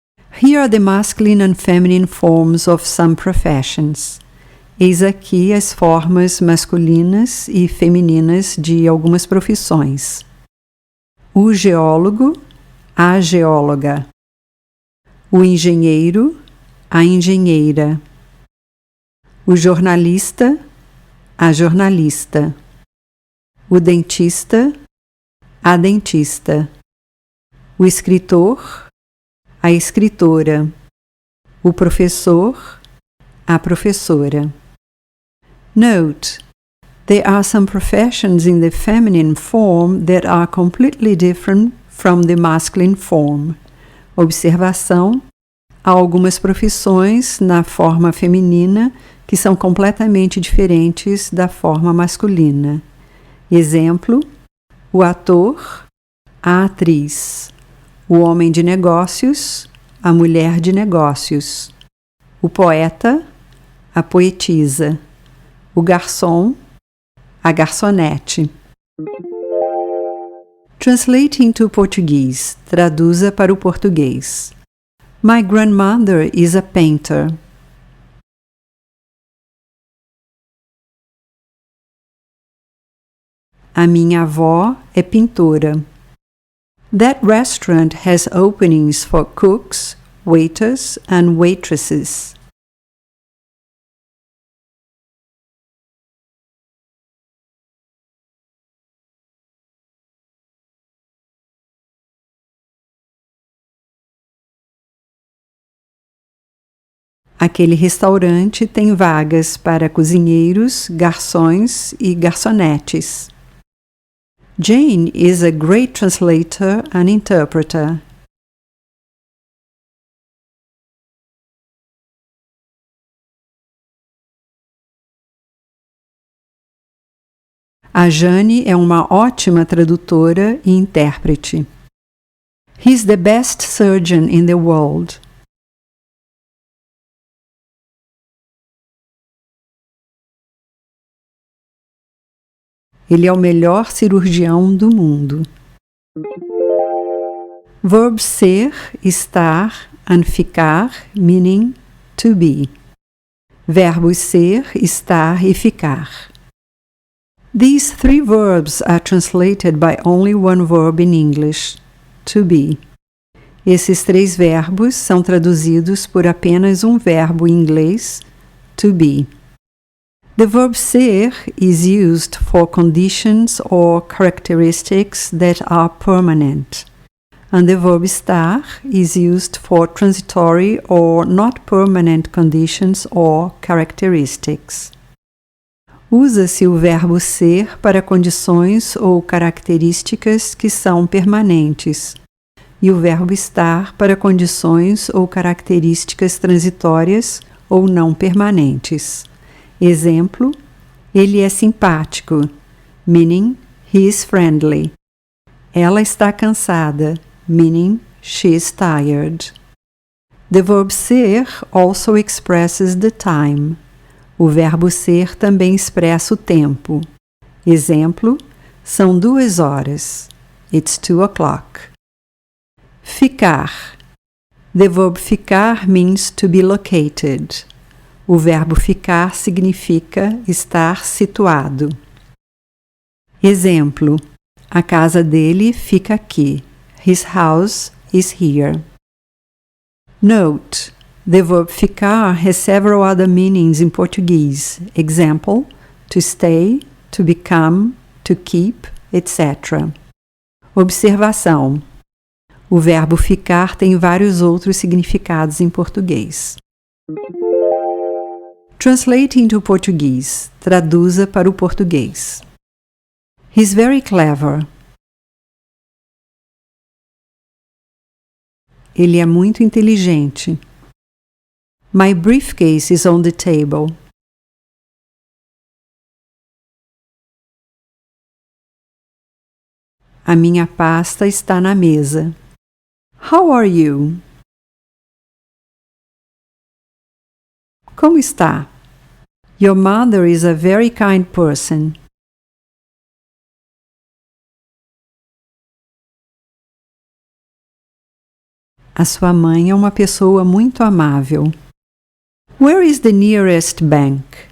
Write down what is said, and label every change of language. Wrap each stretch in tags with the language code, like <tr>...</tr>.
<en>Here are the masculine and feminine forms of some professions.</en> <pt>Eis aqui as formas masculinas e femininas de algumas profissões. O geólogo, a geóloga. O engenheiro, a engenheira. O jornalista, a jornalista. O dentista, a dentista. O escritor, a escritora. O professor, a professora.</pt> <en>Note, there are some professions in the feminine form that are completely different from the masculine form.</en> <pt>Observação: há algumas profissões na forma feminina que são completamente diferentes da forma masculina. Exemplo: o ator, a atriz. O homem de negócios, a mulher de negócios. O poeta, a poetisa. O garçom, a garçonete.</pt> <en>Translating to Portuguese.</en> <pt>Traduza para o português.</pt> <en>My grandmother is a painter.</en> <pt>A minha avó é pintora.</pt> <en>That restaurant has openings for cooks, waiters, and waitresses.</en> <pt>Aquele restaurante tem vagas para cozinheiros, garçons e garçonetes.</pt> <en>Jane is a great translator and interpreter.</en> <pt>A Jane é uma ótima tradutora e intérprete.</pt> <en>He's the best surgeon in the world.</en> <pt>Ele é o melhor cirurgião do mundo.</pt> <en>Verb ser, estar, and ficar, meaning to be.</en> <pt>Verbos ser, estar e ficar.</pt> <en>These three verbs are translated by only one verb in English, to be.</en> <pt>Esses três verbos são traduzidos por apenas um verbo em inglês, to be.</pt> <en>The verb ser is used for conditions or characteristics that are permanent, and the verb estar is used for transitory or not permanent conditions or characteristics.</en> <pt>Usa-se o verbo ser para condições ou características que são permanentes, e o verbo estar para condições ou características transitórias ou não permanentes. Exemplo: ele é simpático,</pt> <en>meaning he is friendly.</en> <pt>Ela está cansada,</pt> <en>meaning she is tired. The verb ser also expresses the time.</en> <pt>O verbo ser também expressa o tempo. Exemplo: são 2 horas.</pt> <en>It's 2 o'clock.</en> <pt>Ficar.</pt> <en>The verb ficar means to be located.</en> <pt>O verbo ficar significa estar situado. Exemplo: a casa dele fica aqui.</pt> <en>His house is here. Note: the verb ficar has several other meanings in Portuguese. Example: to stay, to become, to keep, etc.</en> <pt>Observação: o verbo ficar tem vários outros significados em português.</pt> <en>Translate into Portuguese.</en> <pt>Traduza para o português.</pt> <en>He's very clever.</en> <pt>Ele é muito inteligente.</pt> <en>My briefcase is on the table.</en> <pt>A minha pasta está na mesa.</pt> <en>How are you?</en> <pt>Como está?</pt> <en>Your mother is a very kind person.</en> <pt>A sua mãe é uma pessoa muito amável.</pt> <en>Where is the nearest bank?</en>